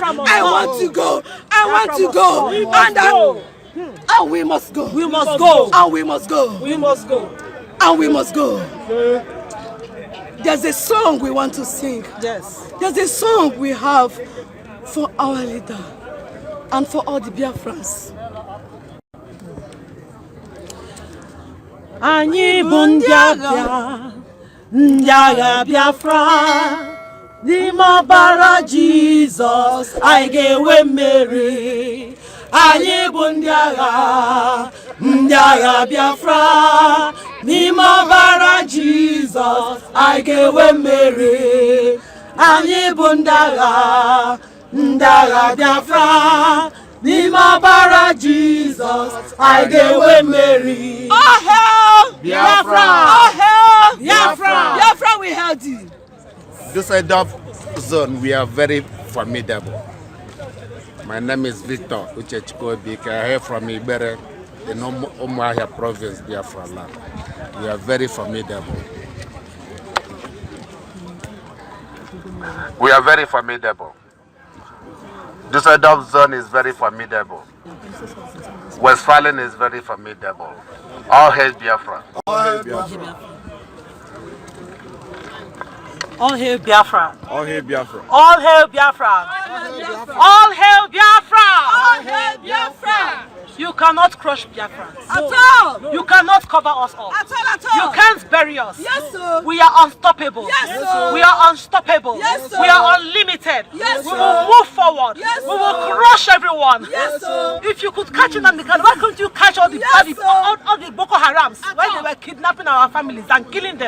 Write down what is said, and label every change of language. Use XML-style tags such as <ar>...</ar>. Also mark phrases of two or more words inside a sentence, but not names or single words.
<en>I want to go. I want to go. And we must go. We must go. And we must go. We must go. And we must go. There's a song we want to sing. Yes. There's a song we have for our leader and for all the Biafrans.</en> <ig>Anyị bụ ndị agha Biafra, n'ime ọbara Jizọs anyị ga-enwe mmeri. Anyị bụ ndị agha Biafra, n'ime ọbara Jizọs anyị ga-enwe mmeri. Anyị bụ ndị agha Biafra, n'ime ọbara Jizọs anyị ga-enwe mmeri.</ig> <en>All hail Biafra! All hail Biafra! Biafra, we held you. Düsseldorf zone, we are very formidable. My name is Victor Uchechikobike. I hail from Ibere in Umuahia province, Biafra land. We are very formidable. We are very formidable. Düsseldorf zone is very formidable. Westphalen is very formidable. All hail Biafra. All hail Biafra. All hail Biafra. All hail Biafra. All hail Biafra. All hail Biafra. All hail Biafra. You cannot crush Biafra. At all. You cannot cover us up. At all, at all. You can't bury us. Yes, sir. We are unstoppable. Yes, sir. We are unstoppable. Yes, sir. We are unlimited. Yes, we sir. will move forward. Yes, we sir. will crush everyone. Yes, sir. If you could catch Nnamdi Kanu, why couldn't you catch all the Boko Harams when they were kidnapping our families and killing them?</en>